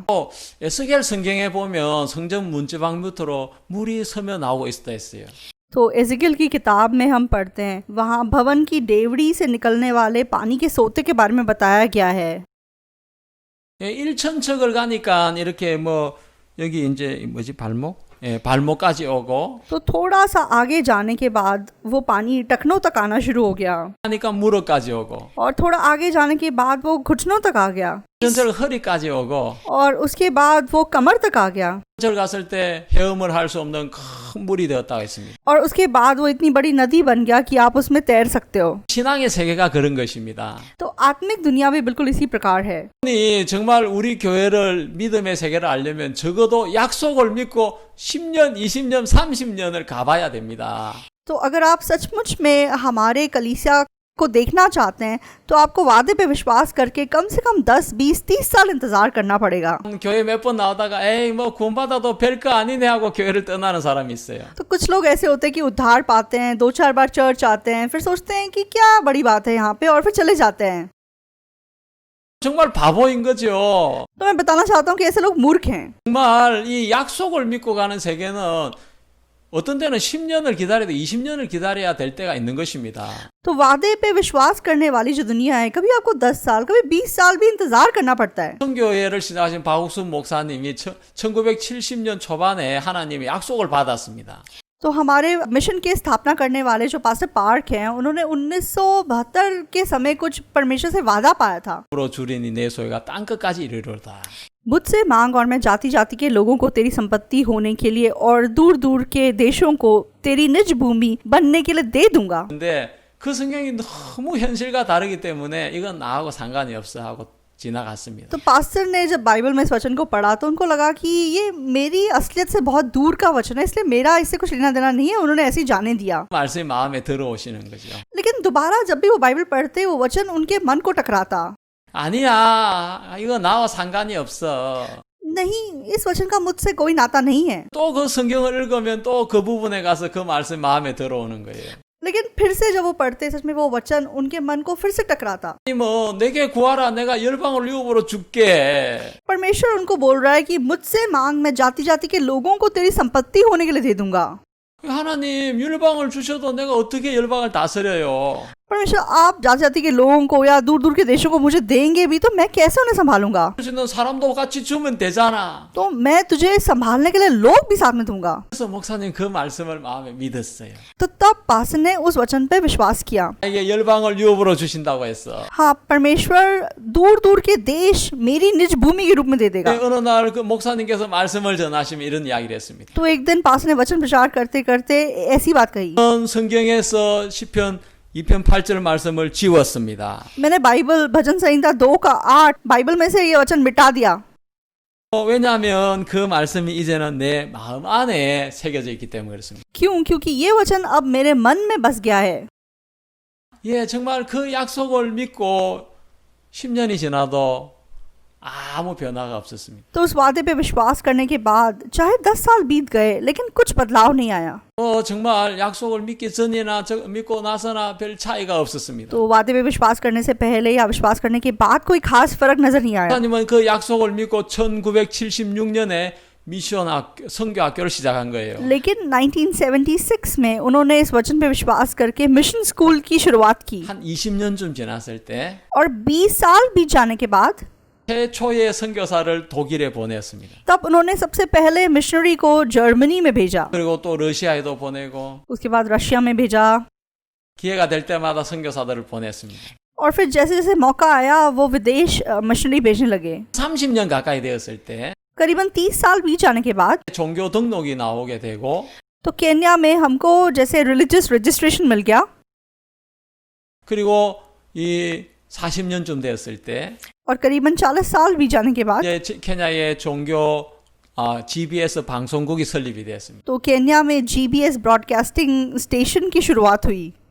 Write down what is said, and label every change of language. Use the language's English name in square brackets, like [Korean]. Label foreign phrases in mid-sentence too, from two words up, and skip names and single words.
[Korean] 에스겔 성경에 보면 성전 문지방 밑으로 물이 스며 나오고 있다 했어요. [Hindi] तो एज़ेकियल की किताब में हम पढ़ते हैं, वहाँ भवन की डेवड़ी से निकलने वाले पानी के सोते के बारे में बताया गया है। [Korean] 1,000척을 가니까 이렇게 뭐 여기 이제 뭐지 발목까지 오고 [Hindi] तो थोड़ा सा आगे जाने के बाद वो पानी टखनों तक आना शुरू हो गया [Korean] 하니까 무릎까지 오고 [Hindi] और थोड़ा आगे जाने के बाद वो घुटनों तक आ गया [Korean] 전철 허리까지 오고 [Hindi] और उसके बाद वो कमर तक आ गया [Korean] 전철 갔을 때 헤엄을 할 수 없는 큰 물이 되었다고 했습니다. [Hindi] और उसके बाद वो इतनी बड़ी नदी बन गया कि आप उसमें तैर सकते हो। [Korean] 신앙의 세계가 그런 것입니다. [Hindi] तो आत्मिक दुनिया भी बिल्कुल इसी प्रकार है। [Korean] 정말 우리 교회를 믿음의 세계를 알려면 적어도 약속을 믿고 10년, 20년, 30년을 가봐야 됩니다. [Hindi] तो अगर आप सचमुच में हमारे कलीसिया को देखना चाहते हैं तो आपको वादे पे विश्वास करके कम से कम 10, 20, 30 साल इंतजार करना पड़ेगा। [Korean] 교회 몇 번 나오다가 에이 뭐 구원받아도 별거 아니네 하고 교회를 떠나는 사람이 있어요. [Hindi] तो कुछ लोग ऐसे होते हैं कि उद्धार पाते हैं, 2-4 बार चर्च आते हैं, फिर सोचते हैं कि क्या बड़ी बात है यहाँ पे, और फिर चले जाते हैं। [Korean] 정말 바보인 거죠. [Hindi] तो मैं बताना चाहता हूँ कि ऐसे लोग मूर्ख हैं। [Korean] 정말 이 약속을 믿고 가는 세계는 어떤 때는 10년을 기다려도 20년을 기다려야 될 때가 있는 것입니다. [Hindi] तो वादे पे विश्वास करने वाली जो दुनिया है, कभी आपको 10 साल, कभी 20 साल भी इंतजार करना पड़ता है। [Korean] 선교회를 시작하신 박욱순 목사님이 1970년 초반에 하나님의 약속을 받았습니다. [Hindi] तो हमारे मिशन के स्थापना करने वाले जो पास्टर पार्क हैं, उन्होंने 1972 के समय कुछ परमेश्वर से वादा पाया था। [Korean] 앞으로 주린이 내 소유가 땅 끝까지 이르리로다. [Hindi] मुझसे मांग और मैं जाति जाति के लोगों को तेरी संपत्ति होने के लिए और दूर दूर के देशों को तेरी निज भूमि बनने के लिए दे दूंगा। [Korean] 근데 그 성경이 너무 현실과 다르기 때문에 이건 나하고 상관이 없어 하고 지나갔습니다. [Hindi] तो पास्टर ने जब बाइबल में इस वचन को पढ़ा तो उनको लगा कि ये मेरी असलियत से बहुत दूर का वचन है, इसलिए मेरा इससे कुछ लेना देना नहीं है, उन्होंने ऐसे ही जाने दिया। [Korean] 말씀이 마음에 들어오시는 거죠. [Hindi] लेकिन दोबारा जब भी वो बाइबल पढ़ते वो वचन उनके मन को टकराता। [Korean] 아니야, 이거 나와 상관이 없어. [Hindi] नहीं, इस वचन का मुझसे कोई नाता नहीं है। [Korean] 또 그 성경을 읽으면 또 그 부분에 가서 그 말씀이 마음에 들어오는 거예요. [Hindi] लेकिन फिर से जब वो पढ़ते सच में वो वचन उनके मन को फिर से टकराता। [Korean] 뭐 내게 구하라, 내가 열방을 유업으로 줄게. [Hindi] परमेश्वर उनको बोल रहा है कि मुझसे मांग, मैं जाति जाति के लोगों को तेरी संपत्ति होने के लिए दे दूंगा। [Korean] 하나님 열방을 주셔도 내가 어떻게 열방을 다스려요? [Hindi] परमेश्वर आप जाति जाति के लोगों को या दूर दूर के देशों को मुझे देंगे भी तो मैं कैसे उन्हें संभालूंगा? [Korean] 주시는 사람도 같이 주면 되잖아. [Hindi] तो मैं तुझे संभालने के लिए लोग भी साथ में दूंगा। [Korean] 그래서 목사님 그 말씀을 마음에 믿었어요. [Hindi] तो तब पास्टर ने उस वचन पे विश्वास किया। [Korean] 이게 열방을 유업으로 주신다고 했어. [Hindi] हाँ, परमेश्वर दूर दूर के देश मेरी निज भूमि के रूप में दे देगा। [Korean] 어느 날 그 목사님께서 말씀을 전하시면 이런 이야기를 했습니다. [Hindi] तो एक दिन पास्टर ने वचन प्रचार करते करते ऐसी बात कही। [Korean] 성경에서 시편 2편 8절 말씀을 지웠습니다. [Hindi] मैंने बाइबल भजन संहिता 2 का 8 बाइबल में से ये वचन मिटा दिया। [Korean] 왜냐하면 그 말씀이 이제는 내 마음 안에 새겨져 있기 때문에 그렇습니다. [Hindi] क्यों? क्योंकि ये वचन अब मेरे मन में बस गया है। [Korean] 예, 정말 그 약속을 믿고 10년이 지나도 아무 변화가 없었습니다. [Hindi] तो उस वादे पे विश्वास करने के बाद चाहे 10 साल बीत गए लेकिन कुछ बदलाव नहीं आया। [Korean] 정말 약속을 믿기 전이나 믿고 나서나 별 차이가 없었습니다. [Hindi] तो वादे पे विश्वास करने से पहले या विश्वास करने के बाद कोई खास फर्क नजर नहीं आया। [Korean] 하나님은 그 약속을 믿고 1976년에 미션 선교 학교를 시작한 거예요. [Hindi] लेकिन 1976 में उन्होंने इस वचन पे विश्वास करके [English] mission school [Hindi] की शुरुआत की। [Korean] 한 20년쯤 지났을 때 [Hindi] और 20 साल बीत जाने के बाद [Korean] 최초의 선교사를 독일에 보냈습니다. [Hindi] तब उन्होंने सबसे पहले मिशनरी को जर्मनी में भेजा। [Korean] 그리고 또 러시아에도 보내고 [Hindi] उसके बाद रशिया में भेजा। [Korean] 기회가 될 때마다 선교사들을 보냈습니다. [Hindi] और फिर जैसे जैसे मौका आया वो विदेश मिशनरी भेजने लगे। [Korean] 30년 가까이 되었을 때 [Hindi] करीबन 30 साल बीत जाने के बाद [Korean] 종교 등록이 나오게 되고 [Hindi] तो केन्या में हमको जैसे [English] religious registration [Hindi] मिल गया। [Korean] 그리고 이 40년쯤 되었을 때 [Hindi] और करीबन 40 साल बीत जाने के बाद [Korean] 이제 케냐의 종교 GBS 방송국이 설립이 되었습니다. [Hindi] तो केन्या में GBS [English] broadcasting station [Hindi] की शुरुआत हुई।